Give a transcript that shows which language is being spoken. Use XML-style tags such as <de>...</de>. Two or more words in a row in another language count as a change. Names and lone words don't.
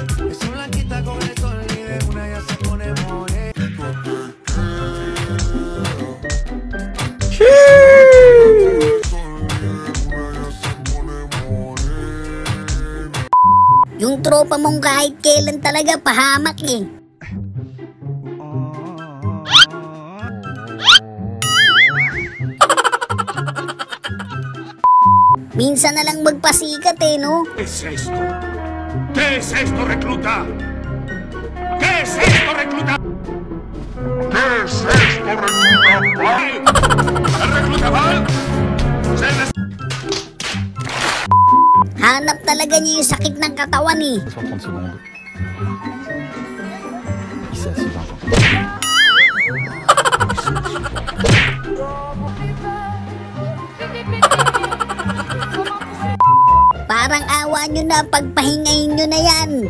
<tl>Yung tropa mong kahit kailan talaga pahamak eh. Minsan na lang magpasikat eh, no?</tl> <es>¿Qué es esto? ¿Qué es esto, recluta? ¿Qué es esto, recluta? ¿Qué es esto, recluta? ¿Val? ¿El recluta Val?</es> <tl>Hanap talaga niya yung sakit ng katawan eh.</tl> <fr>30 secondes. Ici à 6 ans.</fr> <tl>Parang awa nyo na, pagpahingayin nyo na yan.</tl>